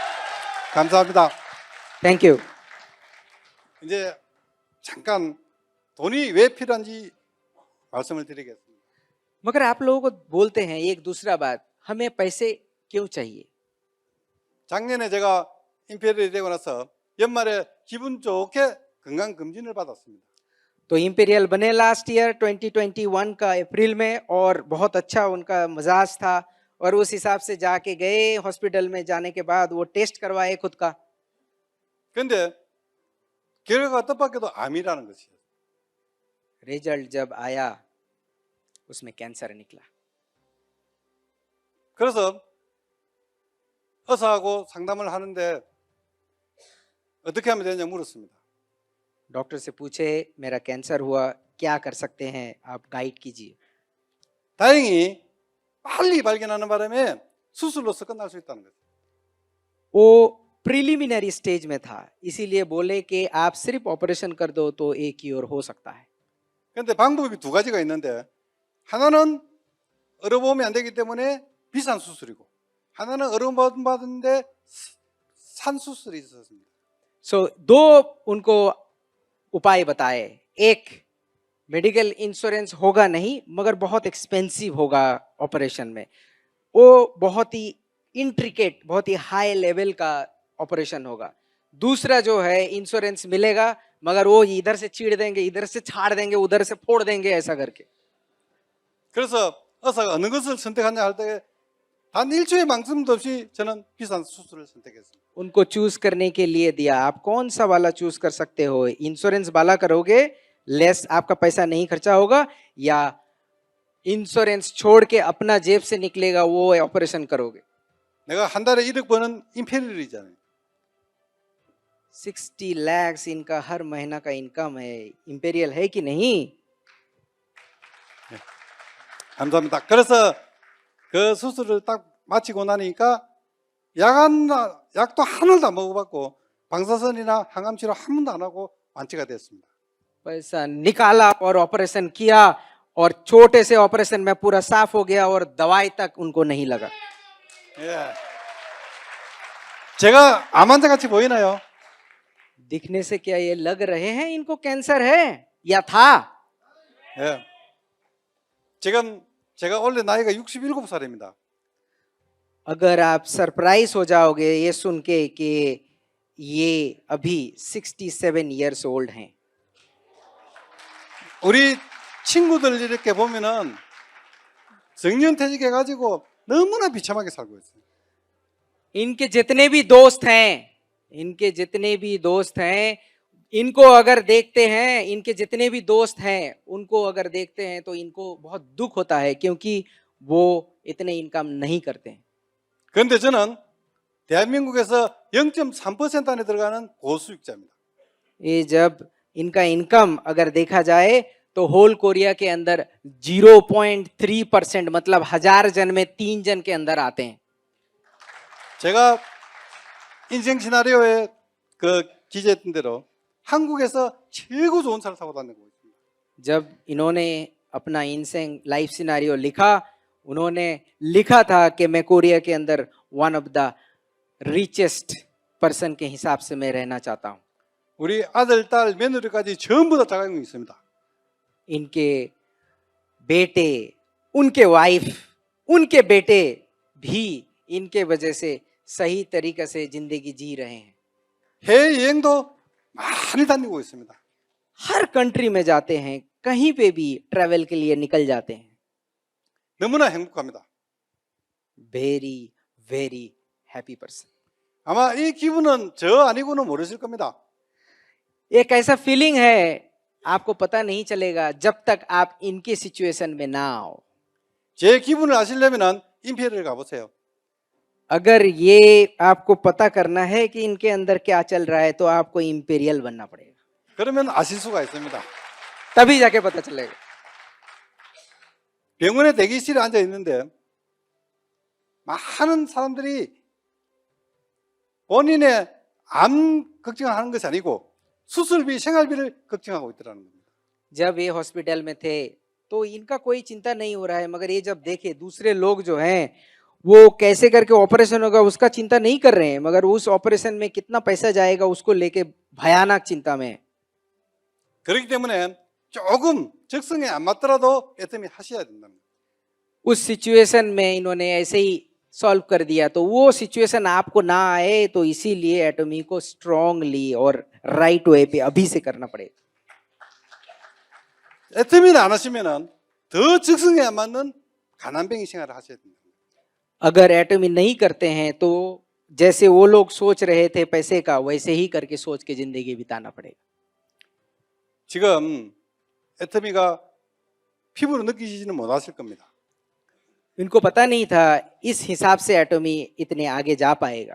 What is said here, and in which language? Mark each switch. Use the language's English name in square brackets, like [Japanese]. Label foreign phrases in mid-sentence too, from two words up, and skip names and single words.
[Korean] 감사합니다. [English] thank you. [Korean] 이제 잠깐 돈이 왜 필요한지 말씀을 드리겠습니다. [Hindi] मगर आप लोगों को बोलते हैं एक दूसरा बात, हमें पैसे क्यों चाहिए? [Korean] 작년에 제가 임페리얼이 되고 나서 연말에 기분 좋게 건강 검진을 받았습니다. [Hindi] तो इंपीरियल बने [English] last year [Hindi] 2021 का अप्रैल में और बहुत अच्छा उनका मिजाज था और उस हिसाब से जाके गए हॉस्पिटल में जाने के बाद वो टेस्ट करवाए खुद का [Korean] 근데 결과가 뜻밖에도 암이라는 것이에요. [Hindi] रिजल्ट जब आया उसमें कैंसर निकला। [Korean] 그래서 의사하고 상담을 하는데 어떻게 하면 되냐 물었습니다. [Hindi] डॉक्टर से पूछे मेरा कैंसर हुआ, क्या कर सकते हैं आप गाइड कीजिए। [Korean] 다행히 빨리 발견하는 바람에 수술로서 끝날 수 있다는 거죠. [Hindi] वो [English] preliminary stage [Hindi] में था, इसीलिए बोले कि आप सिर्फ ऑपरेशन कर दो तो एक क्योर हो सकता है। [Korean] 그런데 방법이 두 가지가 있는데 하나는 의료보험이 안 되기 때문에 비싼 수술이고 하나는 의료보험 받는데 산 수술이 있었습니다. [Hindi] सो दो उनको उपाय बताए, एक [English] medical insurance [Hindi] होगा नहीं मगर बहुत एक्सपेंसिव होगा ऑपरेशन में, वो बहुत ही इंट्रिकेट बहुत ही [English] high level [Hindi] का ऑपरेशन होगा। दूसरा जो है इंश्योरेंस मिलेगा मगर वो इधर से चीड़ देंगे, इधर से छाड़ देंगे, उधर से फोड़ देंगे, ऐसा करके। [Korean] 그래서 의사가 어느 것을 선택하냐 할 때 단 1초의 망설임도 없이 저는 비싼 수술을 선택했습니다. [Hindi] उनको चूज करने के लिए दिया, आप कौन सा वाला चूज कर सकते हो, इंश्योरेंस वाला करोगे लेस आपका पैसा नहीं खर्चा होगा या इंश्योरेंस छोड़ के अपना जेब से निकलेगा वो ऑपरेशन करोगे। [Korean] 내가 한 달에 1억 버는 임페리얼이잖아요. [Hindi] 60 lakhs इनका हर महीना का इनकम है, इंपेरियल है कि नहीं? [Korean] 감사합니다. 그래서 그 수술을 딱 마치고 나니까 약도 하나도 안 먹어봤고 방사선이나 항암 치료 한 번도 안 하고 완치가 됐습니다. [Hindi] पैसा निकाला और ऑपरेशन किया और छोटे से ऑपरेशन में पूरा साफ हो गया और दवाई तक उनको नहीं लगा। [Korean] 예. 제가 암 환자 같이 보이나요? [Hindi] दिखने से क्या ये लग रहे हैं इनको कैंसर है या था? [Korean] 예. 지금 제가 원래 ना이가 67살입니다. [Hindi] अगर आप सरप्राइज हो जाओगे ये सुन के कि ये अभी 67 [English] years old [Hindi] हैं। [Korean] 우리 친구들 이렇게 보면은 정년퇴직해가지고 너무나 비참하게 살고 있어요. [Hindi] इनके जितने भी दोस्त हैं, इनके जितने भी दोस्त हैं, इनको अगर देखते हैं, इनके जितने भी दोस्त हैं उनको अगर देखते हैं तो इनको बहुत दुख होता है क्योंकि वो इतने इनकम नहीं करते हैं। [Korean] 그런데 저는 대한민국에서 0.3% 안에 들어가는 고수익자입니다. [Hindi] ये जब इनका इनकम अगर देखा जाए तो होल कोरिया के अंदर 0.3% मतलब 1000 जन में 3 जन के अंदर आते हैं। [Korean] 제가 인생 시나리오에 그 기재했던 대로 한국에서 최고 좋은 차를 타고 다니고 있습니다. [Hindi] जब इन्होंने अपना इनसेंग [English] life scenario [Hindi] लिखा, उन्होंने लिखा था कि मैं कोरिया के अंदर [English] one of the richest person [Hindi] के हिसाब से मैं रहना चाहता हूँ। [Korean] 우리 아들, 딸, 며느리까지 전부 다 자격증이 있습니다. [Hindi] इनके बेटे, उनके वाइफ, उनके बेटे भी इनके वजह से सही तरीके से जिंदगी जी रहे हैं। [Korean] 해외여행도 많이 다니고 있습니다. [Hindi] हर कंट्री में जाते हैं, कहीं पे भी ट्रैवल के लिए निकल जाते हैं। [Korean] 너무나 행복합니다. [English] very very happy person. [Korean] 아마 이 기분은 저 아니고는 모르실 겁니다. [Hindi] एक ऐसा फीलिंग है आपको पता नहीं चलेगा जब तक आप इनके सिचुएशन में ना आओ। [Korean] 제 기분을 아시려면 임페리얼 가보세요. [Hindi] अगर ये आपको पता करना है कि इनके अंदर क्या चल रहा है तो आपको इंपीरियल बनना पड़ेगा, [Korean] 그러면 아실 수가 있습니다. [Hindi] तभी जाके पता चलेगा। [Korean] 병원에 대기실에 앉아 있는데 많은 사람들이 본인의 암 걱정을 하는 것이 아니고 수술비, 생활비를 걱정하고 있더라는 겁니다. [Hindi] जब ये हॉस्पिटल में थे तो इनका कोई चिंता नहीं हो रहा है, मगर ये जब देखे दूसरे लोग जो हैं वो कैसे करके ऑपरेशन होगा उसका चिंता नहीं कर रहे हैं, मगर उस ऑपरेशन में कितना पैसा जाएगा उसको लेके भयानक चिंता में है। [Korean] 그렇기 때문에 조금 적성에 안 맞더라도 애터미 하셔야 된다는 거예요. [Hindi] उस सिचुएशन में इन्होंने ऐसे ही सॉल्व कर दिया, तो वो सिचुएशन आपको ना आए, तो इसीलिए एटॉमी को स्ट्रांगली और [English] right way [Hindi] पे अभी से करना पड़ेगा. [Korean] 애터미를 안 하시면은 더 적성에 안 맞는 가난뱅이 생활을 하셔야 된다. [Hindi] अगर एटॉमी नहीं करते हैं तो जैसे वो लोग सोच रहे थे पैसे का, वैसे ही करके सोच के जिंदगी बिताना पड़ेगा. [Korean] 지금 애터미가 피부로 느끼시지는 못하실 겁니다. [Hindi] इनको पता नहीं था इस हिसाब से एटॉमी इतने आगे जा पाएगा.